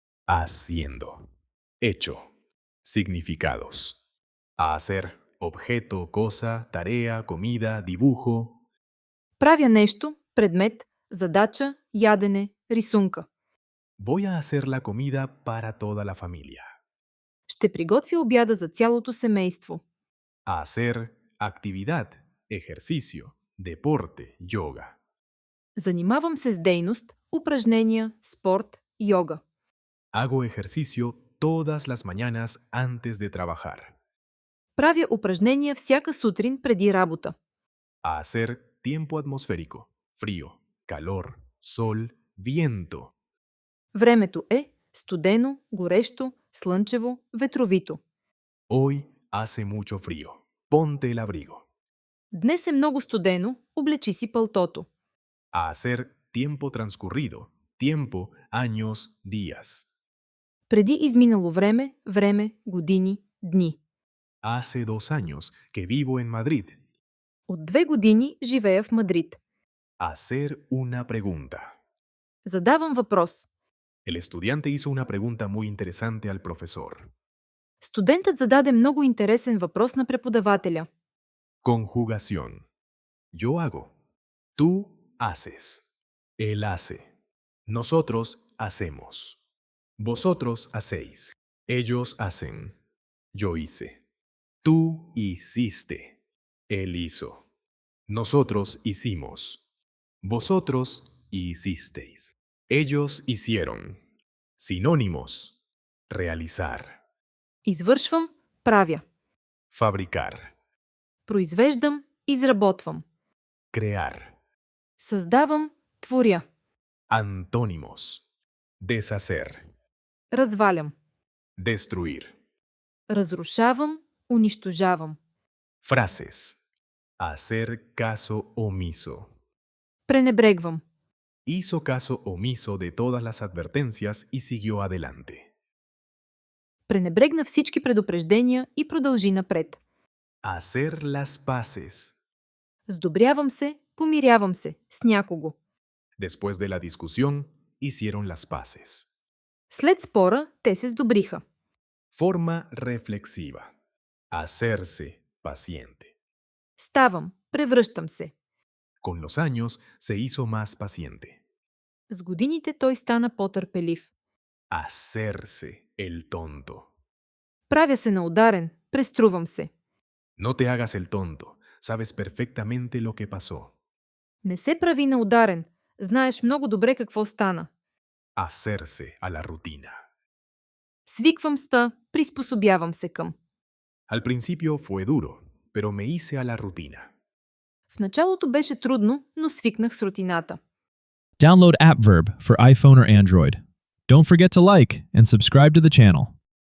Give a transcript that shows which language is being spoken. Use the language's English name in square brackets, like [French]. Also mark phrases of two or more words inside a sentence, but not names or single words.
[Spanish] Haciendo. Hecho. Significados. Hacer. Objeto, cosa, tarea, comida, dibujo. [Bulgarian] Правя нещо, предмет, задача, ядене, рисунка. [Spanish] Voy a hacer la comida para toda la familia. [Bulgarian] Ще приготвя обяда за цялото семейство. [Spanish] Hacer. Actividad. Ejercicio. Deporte. Yoga. [Bulgarian] Занимавам се с дейност, упражнения, спорт, йога. [Spanish] Hago ejercicio todas las mañanas antes de trabajar. [Bulgarian] Правя упражнения всяка сутрин преди работа. [Spanish] Hacer tiempo atmosférico. Frío. Calor. Sol. Viento. [Bulgarian] Времето е студено, горещо, слънчево, ветровито. [Spanish] Hoy hace mucho frío. Ponte el abrigo. [Bulgarian] Днес е много студено, облечи си пълтото. [Spanish] Hacer tiempo transcurrido. Tiempo, años, días. [Bulgarian] Преди изминало време, време, години, дни. [Spanish] Hace 2 años que vivo en Madrid. [Bulgarian] От 2 години живея в Мадрид. [Spanish] Hacer una pregunta. [Bulgarian] Задавам въпрос. [Spanish] El estudiante hizo una pregunta muy interesante al profesor. [Bulgarian] Студентът зададе много интересен въпрос на преподавателя. [Spanish] Conjugación. Yo hago. Tú haces. Él hace. Nosotros hacemos. Vosotros hacéis. Ellos hacen. Yo hice. Tú hiciste. Él hizo. Nosotros hicimos. Vosotros hicisteis. Ellos hicieron. Sinónimos. Realizar. [Bulgarian] Извършвам, правя. [Spanish] Fabricar. [Bulgarian] Произвеждам, изработвам. [Spanish] Crear. [Bulgarian] Създавам, творя. [Spanish] Antónimos. Deshacer. [Bulgarian] Развалям. [Spanish] Destruir. [Bulgarian] Разрушавам, унищожавам. [Spanish] Frases. Hacer caso omiso. [Bulgarian] Пренебрегвам. [Spanish] Hizo caso omiso de todas las advertencias y siguió adelante. [Bulgarian] Пренебрегна всички предупреждения и продължи напред. [Spanish] Hacer las paces. [Bulgarian] Сдобрявам се, помирявам се с някого. [Spanish] Después de la discusión, hicieron las paces. [Bulgarian] След спора, те се сдобриха. [Spanish] Forma reflexiva. Hacerse paciente. [Bulgarian] Ставам, превръщам се. [Spanish] Con los años se hizo más paciente. [Bulgarian] С годините той стана по-търпелив. [Spanish] Hacerse el tonto. [Bulgarian] Правя се на ударен, преструвам се. [Spanish] No te hagas el tonto. Sabes perfectamente lo que pasó. [Bulgarian] Не се прави на ударен. Знаеш много добре какво стана. [Spanish] Hacerse a la rutina. [Bulgarian] Свиквам ста, приспособявам се към. [Spanish] Al principio fue duro, pero me hice a la rutina. [Bulgarian] В началото беше трудно, но свикнах с рутината. [English] Download AppVerb for iPhone or Android. Don't forget to like and subscribe to the channel.